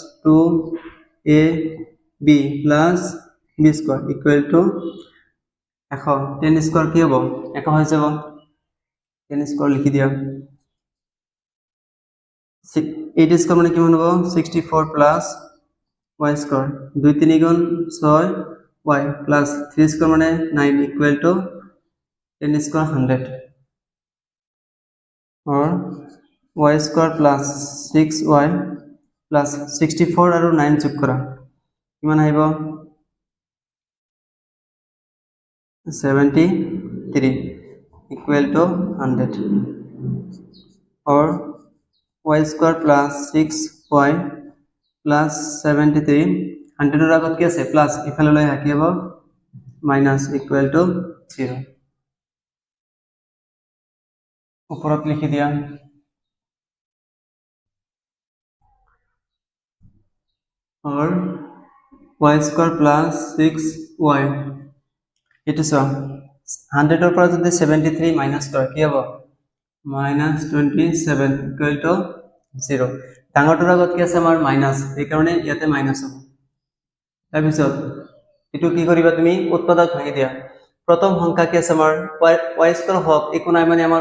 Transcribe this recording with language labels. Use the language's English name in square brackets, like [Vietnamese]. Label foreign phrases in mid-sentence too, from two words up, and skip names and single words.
[Assamese] 2ab [English] plus b square equal to [Assamese] 100 10 স্কয়াৰ কি হ'ব 100 হৈ যাব 10 স্কয়াৰ লিখি দিয়া 8 স্কয়াৰ মানে কিমান হ'ব 64 [English] plus y square [Assamese] 2 3 গুণ 6 y প্লাস 3 স্কয়াৰ মানে 9 [English] equal to 10 square [Assamese] 100 [English] or y square plus 6y plus 64 [Assamese] আৰু 9 যোগ কৰা কিমান আহিব 73 [English] equal to 100 or y square plus 6y plus 73 [Assamese] 100 এর আগত কি আছে প্লাস ইফালে লৈ কি হ'ব মাইনাস [English] equal to 0 [Assamese] উপৰত লিখি দিয়া [English] or y square plus 6y [Assamese] এটা সো 100 এর পৰা যদি 73 মাইনাস কৰা কি হ'ব -27 [English] equal to 0 [Assamese] ডাঙৰটোৰ আগত কি আছে আমাৰ মাইনাস এই কাৰণে ইয়াতে মাইনাস হ'ব তাৰ পিছত এটো কি কৰিবা তুমি উৎপাদক ভাঙি দিয়া প্ৰথম সংখ্যা কি আছে আমাৰ y স্কয়াৰ হক একো নাই মানে আমাৰ